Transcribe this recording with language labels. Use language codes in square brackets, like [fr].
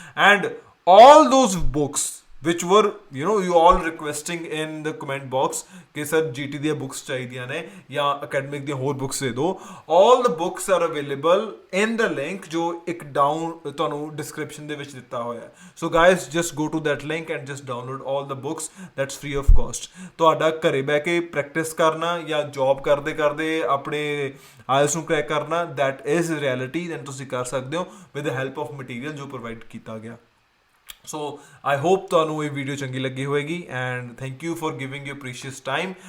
[pa] And [en] all those books which were you all requesting in the comment box [pa] ਕਿ sir GT ਦੀਆਂ books ਚਾਹੀਦੀਆਂ ਨੇ ਜਾਂ academic ਦੀਆਂ ਹੋਰ ਬੁੱਕਸ ਦੇ ਦਿਓ, [en] all the books are available in the link [pa] ਜੋ ਇੱਕ ਡਾਊਨ ਤੁਹਾਨੂੰ ਡਿਸਕ੍ਰਿਪਸ਼ਨ ਦੇ ਵਿੱਚ ਦਿੱਤਾ ਹੋਇਆ ਹੈ। [en] So guys, just go to that link and just download all the books, that's free of cost। [pa] ਤੁਹਾਡਾ ਘਰੇ ਬਹਿ ਕੇ ਪ੍ਰੈਕਟਿਸ ਕਰਨਾ ਜਾਂ ਜੌਬ ਕਰਦੇ ਕਰਦੇ ਆਪਣੇ ਆਇਲਸ ਨੂੰ ਕਰੈਕ ਕਰਨਾ, [en] that is reality, [pa] then ਤੁਸੀਂ ਕਰ ਸਕਦੇ ਹੋ [en] with the help of material [pa] ਜੋ ਪ੍ਰੋਵਾਈਡ ਕੀਤਾ ਗਿਆ। ਸੋ ਆਈ ਹੋਪ ਤੁਹਾਨੂੰ ਇਹ ਵੀਡੀਓ ਚੰਗੀ ਲੱਗੀ ਹੋਏਗੀ, and [en] Thank you for giving your precious time.